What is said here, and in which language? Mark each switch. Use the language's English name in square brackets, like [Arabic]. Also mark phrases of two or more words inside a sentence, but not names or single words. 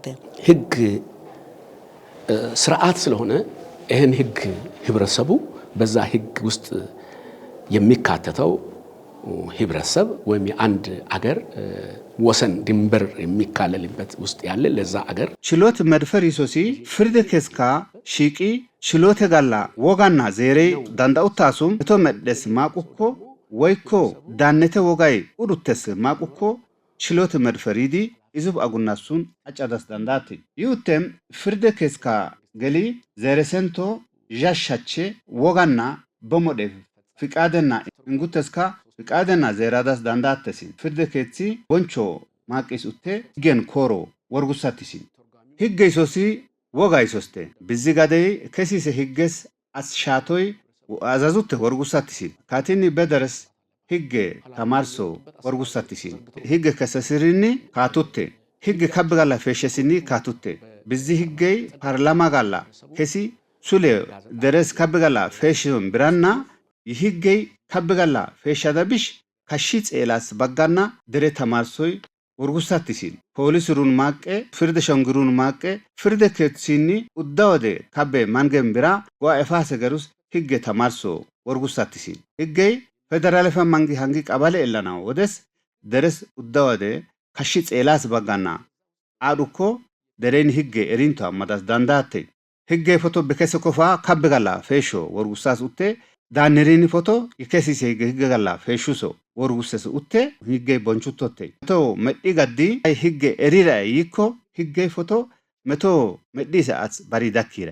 [Amharic] ህግ ስርዓት ስለሆነ ይሄን ህግ ህብረተሰቡ በዛ ህግ ውስጥ የሚካተተው ህብረተሰብ ወይም የአንድ አገር ወሰን ድንበር የሚካለልበት ውስጥ ያለ ለዛ አገር ችሎት መድፈር [Wolaytta] ይሶሲ ፍርድ ከስካ ሺቂ ችሎት ጋላ ወጋና ዜሬ ዳንዳውታሱም እቶ መደስ ማቁኮ ወይኮ ዳነተ ወጋይ ኡዱተስ ማቁኮ ችሎት መድፈሪዲ ይዙብ አጉናሱን አጫዳስ ዳንዳት ይውተም ፍርደ ከስካ ገሊ ዘረሰንቶ ጃሻቼ ወጋና በሞደፍ ፍቃደና እንጉተስካ ፍቃደና ዘራዳስ ዳንዳተሲ ፍርደ ከቲ ወንቾ ማቂስ ኡቴ ገን ኮሮ ወርጉሳቲሲ ህገይሶሲ ወጋይሶስተ ብዚጋደይ ከሲሰ ህገስ አስሻቶይ አዛዙት ወርጉሳቲሲ ካቲኒ በደረስ ህግ ተማርሶ ወርጉሳቲሲ ህግ ከሰስሪኒ ካቱቴ ህግ ከብጋላ ፈሸሲኒ ካቱቴ በዚ ህገይ ፓርላማ ጋላ ከሲ ሱሌ ደረስ ከብጋላ ፈሽም ብራና ይህገይ ከብጋላ ፈሻዳብሽ ከሺ ጼላስ በጋና ደረ ተማርሶይ ወርጉሳቲሲ ፖሊስሩን ማቀ ፍርድ ሸንግሩን ማቀ ፍርድ ከትሲኒ ኡዳወደ ከበ ማንገም ብራ ጓኤፋሰ ገሩስ ህግ ተማርሶ ወርጉሳቲሲ ህገይ ፌደራል ፈማንጊ ሃንጊ ቀባለ ኤላና ወደስ ደረስ ኡዳወደ ከሺ ጼላስ በጋና አዱኮ ደሬን ህግ ኤሪንቶ አማዳስ ዳንዳቴ ህገይ ፎቶ በከሰኮፋ ካብጋላ ፌሾ ወርጉሳስ ኡቴ ዳንሪኒ ፎቶ ይከሲሴ ህግ ጋላ ፌሹሶ ወርጉሰስ ኡቴ ህገይ ቦንቹቶቴ ቶ መዲ ጋዲ አይ ህግ ኤሪራ ይኮ ህገይ ፎቶ መቶ መዲ ሰዓት ባሪዳኪራ